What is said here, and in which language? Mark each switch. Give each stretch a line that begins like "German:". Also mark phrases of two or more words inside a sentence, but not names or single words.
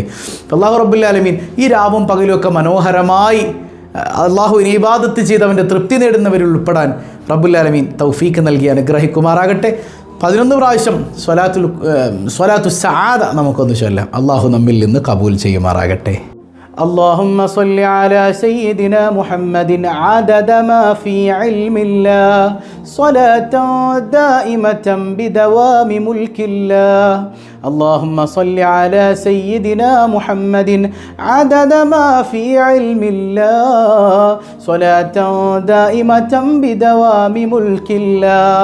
Arabic: الله رب العالمين
Malayalam: ഈ രാവും പകലും ഒക്കെ മനോഹരമായി അള്ളാഹുവിനെ ഇബാദത്ത് ചെയ്ത് അവൻ്റെ തൃപ്തി നേടുന്നവരിൽ ഉൾപ്പെടാൻ
Arabic: رب العالمين
Malayalam: തൗഫീക്ക് നൽകി അനുഗ്രഹിക്കുമാറാകട്ടെ. 11 പ്രാവശ്യം
Arabic: صلاة السعادة
Malayalam: നമുക്കൊന്ന് ചൊല്ലാം. അള്ളാഹു നമ്മിൽ നിന്ന് കബൂൽ ചെയ്യുമാറാകട്ടെ.
Arabic: اللهم صل على سيدنا محمد عدد ما في علم الله صلاة دائمة بدوام ملك الله. اللهم صل على سيدنا محمد عدد ما في علم الله صلاة دائمة بدوام ملك الله.